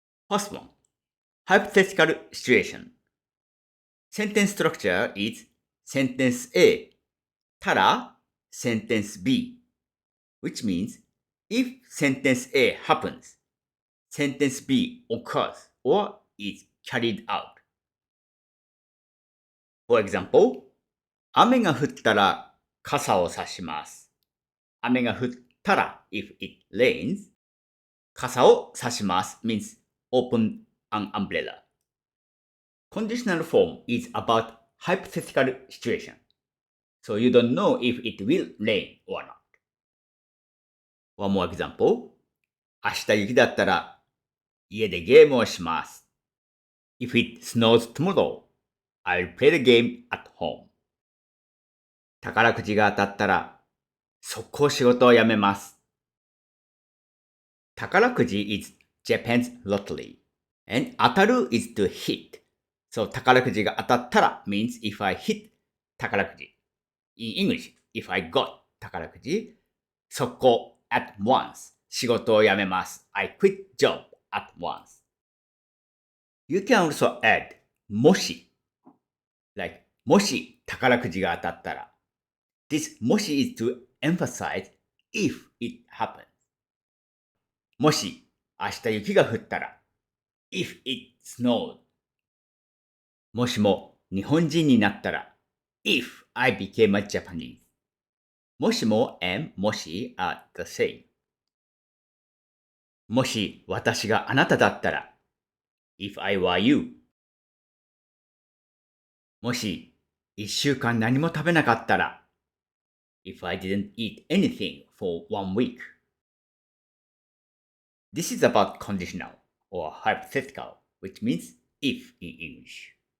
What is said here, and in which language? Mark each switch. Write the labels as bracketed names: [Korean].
[English] First one, hypothetical situation. Sentence structure is sentence A, Tara, sentence B, which means if sentence A happens, sentence B occurs or is carried out. For example, [Japanese] 雨が降ったら傘を差します。雨が降ったら [English] if it rains, [Japanese] 傘を差します [English] means open an umbrella. Conditional form is about hypothetical situation. So you don't know if it will rain or not. One more example. [Japanese] 明日雪だったら家でゲームをします。 [English] If it snows tomorrow, I'll play the game at home. [Japanese] 宝くじが当たったら速攻仕事を辞めます。 [English] 宝くじ is Japan's lottery. And 当たる is to hit. So [Japanese] 宝くじが当たったら [English] means if I hit 宝くじ. In English, if I got 宝くじ、 [Japanese] 速攻 [English] at once [Japanese] 仕事を辞めます。 [English] I quit job at once. You can also add もし like [Japanese] もし宝くじが当たったら [English] This もし is to emphasize if it happens. [Japanese] もし明日雪が降ったら [English] if it snowed. [Japanese] もしも日本人になったら [English] if I became a Japanese. もしも and もし are the same. [Japanese] もし私があなただったら [English] if I were you. [Japanese] もし一週間何も食べなかったら [English] if I didn't eat anything for 1 week. This is about conditional or hypothetical, which means if in English.